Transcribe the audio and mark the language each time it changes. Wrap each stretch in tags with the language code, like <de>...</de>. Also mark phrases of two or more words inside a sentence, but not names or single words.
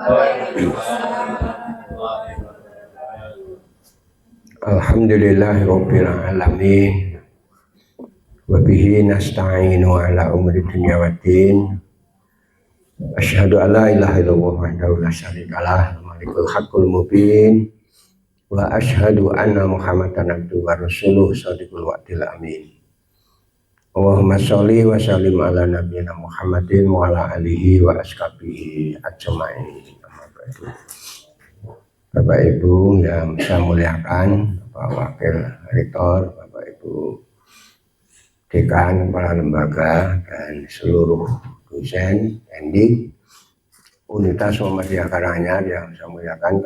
<ar>الحمد لله رب العالمين. وبه نستعين على أمور الدنيا والدين. أشهد أن لا إله إلا الله وحده لا شريك له الملك الحق المبين. وأشهد أن محمدا عبده ورسوله صادق الوعد الأمين. اللهم صل وسلم على نبينا محمد وعلى آله وأصحابه أجمعين.</ar> <id>Bapak Ibu yang saya muliakan, Bapak Wakil Rektor, Bapak Ibu Dekan, Kepala Lembaga, dan seluruh dosen, pendidik, Unitas Muhammadiyah Karanganyar yang saya muliakan.</id>